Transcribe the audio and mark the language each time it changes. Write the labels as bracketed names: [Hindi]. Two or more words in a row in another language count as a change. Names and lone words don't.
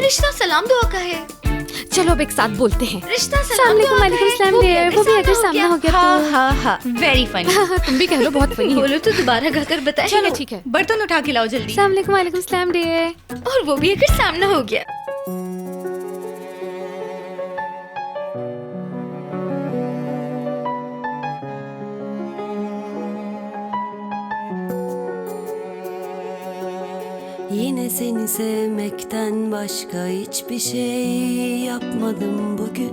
[Hindi] रिश्ता सलाम दुआ का है। चलो अब एक साथ बोलते हैं। रिश्ता अस्सलाम सलाम वालेकुम। दुआ का वालेकुम है। सलाम डियर। वो भी अगर सामना हो गया हाँ तो। हाँ हाँ, [English] very funny. [Hindi] तुम भी कह लो, बहुत फनी है। बोलो तो दोबारा गाकर बताए। चलो ठीक है। बर्तन उठा के लाओ जल्दी। [Arabic] السلام عليكم. وعليكم سلام डियर। [Hindi] और वो भी अगर सामना हो गया। [Turkish] Yine seni sevmekten başka hiçbir şey yapmadım bugün.